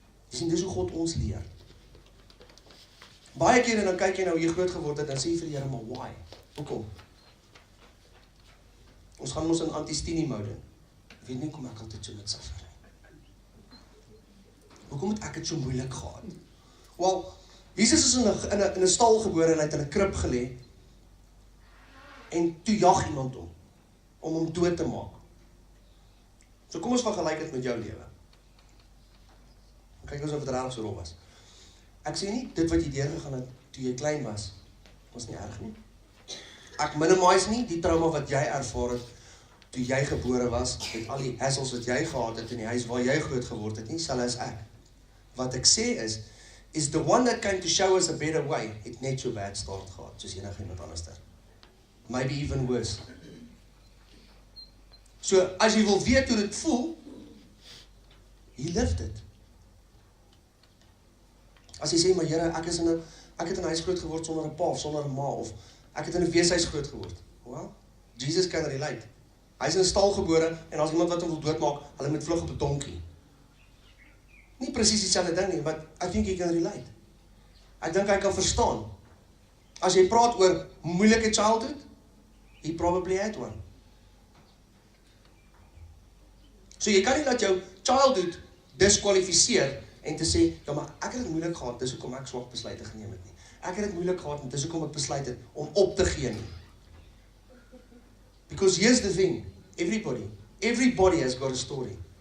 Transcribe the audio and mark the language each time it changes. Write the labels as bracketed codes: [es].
[af] Jy sien, dis hoe God ons leer. Baie kere dan kyk jy nou hoe jy groot geword het, en sê jy vir die Here, maar why? Hoekom? Ons gaan ons in anti-stenie mode. Ek weet nie kom ek altyd so met suffer. Hoekom het ek het so moeilik gehad? Wel, Jesus is in 'n stal gebore en hy het in 'n krib gelê, en toe jag iemand om hom dood te maak. So kom ons vergelyk dit met jou lewe. Kyk ons of dit regtig so rof was. Ek sê nie, dit wat jy deurgegaan het toe jy klein was nie erg nie. Ek minimize nie die trauma wat jy ervaar het toe jy gebore was, met al die hassles wat jy gehad het in die huis waar jy groot geword het nie, selfs as ek. Wat ek sê is [en] the one that came to show us a better way, [af] het net so [en] bad start [af] gehad, soos enige iemand anders daar. [en] Maybe even worse. [af] So, as jy wil weet hoe dit voel, [en] he lived it. [af] As jy sê, maar Here, ek het in 'n huis groot geword sonder 'n pa of sonder 'n ma, of ek het in 'n weeshuis groot geword. Well, Jesus kan relate. Hy is in 'n stal gebore, en as iemand wat hom wil doodmaak, hulle moet vlug op 'n donkie. Nie presies dieselfde ding nie, [en] but I think he can relate. [af] Ek dink hy kan verstaan. As jy praat oor moeilike childhood, [en] he probably had one. [af] So jy kan nie dat jou childhood diskwalifiseer en te sê, ja maar ek het dit moeilik gehad, dis hoekom ek swak besluite geneem het nie. Ek het dit moeilik gehad, en dis hoekom ek besluit het om op te gee nie. [en] Because here's the thing, everybody has got a story.